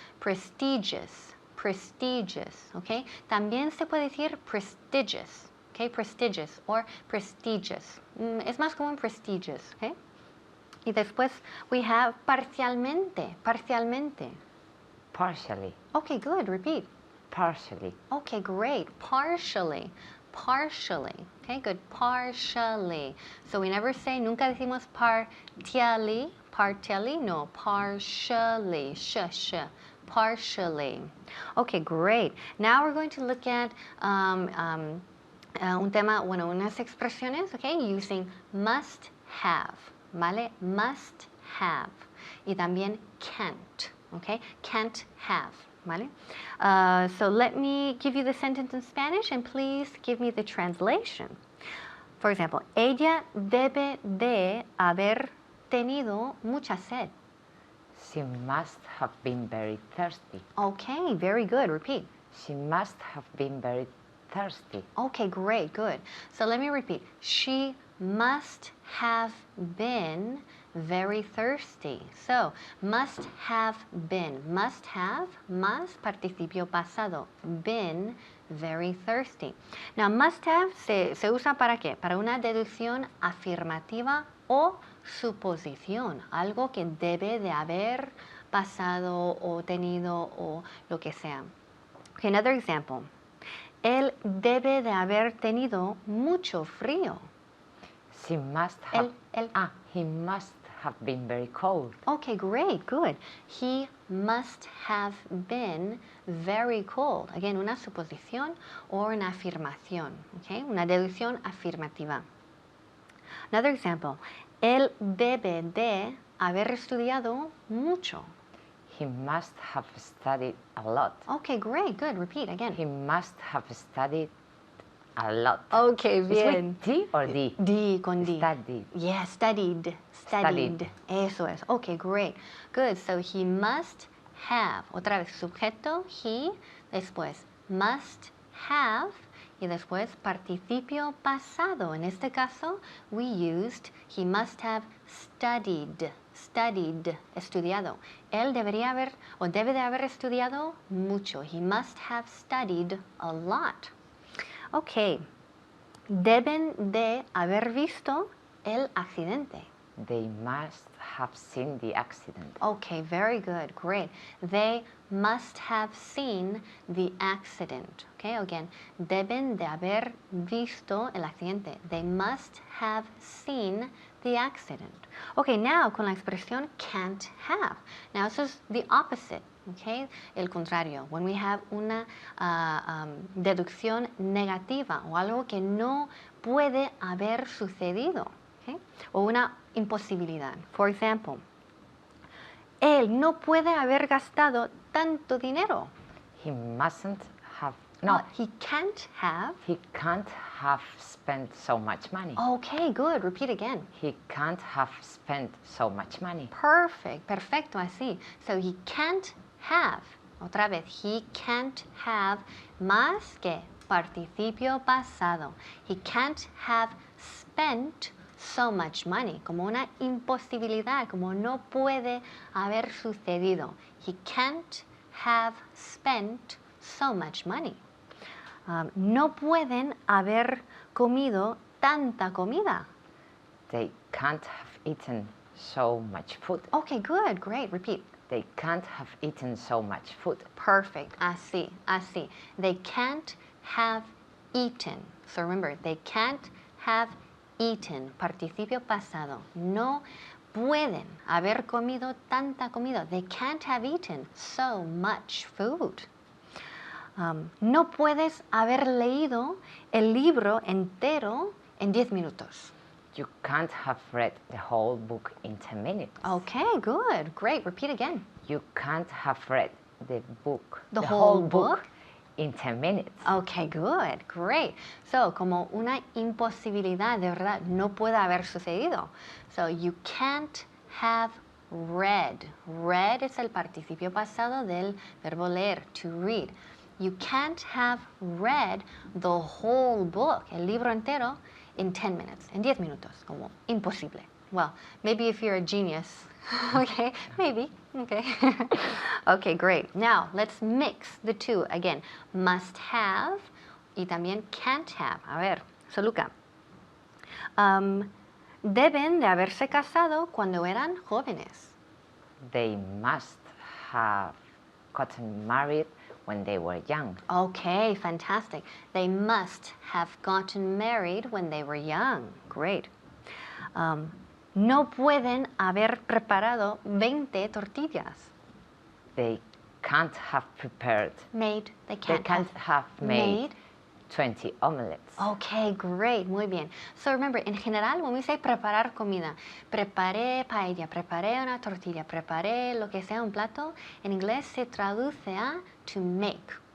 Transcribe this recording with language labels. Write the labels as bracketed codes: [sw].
[en] Prestigious, prestigious, okay? [es] También se puede decir prestigious, okay? [en] Prestigious or prestigious. [es] Es más común prestigious, okay? Y después [en] we have [es] parcialmente, parcialmente. [en] Partially. Okay, good. Repeat. Partially. Okay, great. Partially. Partially. Okay, good. Partially. So we never say, [es] nunca decimos [en] partially. Partially, no. Partially. Partially. Okay, great. Now we're going to look at [es] un tema, bueno, unas expresiones, [en] okay, using must have, ¿vale? Must have. [es] Y también [en] can't, okay? Can't have. ¿Vale? So let me give you the sentence in Spanish and please give me the translation. For example, [es] ella debe de haber tenido mucha sed. [en] She must have been very thirsty. Okay, very good. Repeat. She must have been very thirsty. Okay, great, good. So let me repeat. She must have been very thirsty. So, must have been. Must have, [es] más participio pasado. [en] Been very thirsty. [es] Now, must have se usa para qué? Para una deducción afirmativa o suposición. Algo que debe de haber pasado o tenido o lo que sea. [en] Okay, another example. [es] Él debe de haber tenido mucho frío. [en] She must have. He must have been very cold. Okay, great, good. He must have been very cold. [es] Again, una suposición o una afirmación. Okay, una deducción afirmativa. [en] Another example. [es] Él debe de haber estudiado mucho. [en] He must have studied a lot. Okay, great, good. Repeat again. He must have studied a lot. Okay, [es] ¿Es bien. [en] with D or D? [es] D con D. [en] Studied. Yeah, studied. Studied. [es] Eso es. [en] Okay, great. Good. So he must have. [es] Otra vez, sujeto, [en] he. [es] Después, must have. Y después, participio pasado. En este caso, [en] we used he must have studied. [es] Studied. Estudiado. Él debería haber o debe de haber estudiado mucho. [en] He must have studied a lot. [es] Ok, deben de haber visto el accidente. [en] They must have seen the accident. Okay, very good, great. They must have seen the accident. Okay, again, [es] deben de haber visto el accidente. [en] They must have seen the accident. Okay, now [es] con la expresión [en] can't have. Now this is the opposite, okay? [es] El contrario. [en] When we have [es] una deducción negativa o algo que no puede haber sucedido, okay? O una imposibilidad. [en] For example, [es] él no puede haber gastado tanto dinero. [en] He mustn't have. No, he can't have. He can't have spent so much money. Okay, good. Repeat again. He can't have spent so much money. Perfect. [es] Perfecto, así. [en] So he can't have. [es] Otra vez. [en] He can't have [es] más que participio pasado. [en] He can't have spent so much money. [es] Como una imposibilidad. Como no puede haber sucedido. [en] He can't have spent so much money. [es] No pueden haber comido tanta comida. [en] They can't have eaten so much food. Okay, good, great. Repeat. They can't have eaten so much food. Perfect. [es] Así, así. [en] They can't have eaten. So remember, they can't have eaten. [es] Participio pasado. No pueden haber comido tanta comida. [en] They can't have eaten so much food. [es] No puedes haber leído el libro entero en 10 minutos. [en] You can't have read the whole book in 10 minutes. Okay, good, great. Repeat again. You can't have read the book, the whole book in 10 minutes. Okay, good, great. [es] So, como una imposibilidad, de verdad, no puede haber sucedido. [en] So, you can't have read. Read [es] es el participio pasado del verbo leer, [en] to read. You can't have read the whole book, [es] el libro entero, [en] in 10 minutes, [es] en 10 minutos, como imposible. [en] Well, maybe if you're a genius, okay, maybe, okay. Okay, great. Now, let's mix the two again. Must have [es] y también [en] can't have. [es] A ver, [en] so Luca. [es] Deben de haberse casado cuando eran jóvenes. [en] They must have gotten married when they were young. Okay, fantastic. They must have gotten married when they were young. Great. [es] No pueden haber preparado 20 tortillas. [en] They can't have prepared. Made. They can't have made 20 omelets. Okay, great. [es] Muy bien. [en] So remember, [es] en general, [en] when we say [es] preparar comida, preparé paella, preparé una tortilla, preparé lo que sea un plato, en inglés se traduce a [en] to make.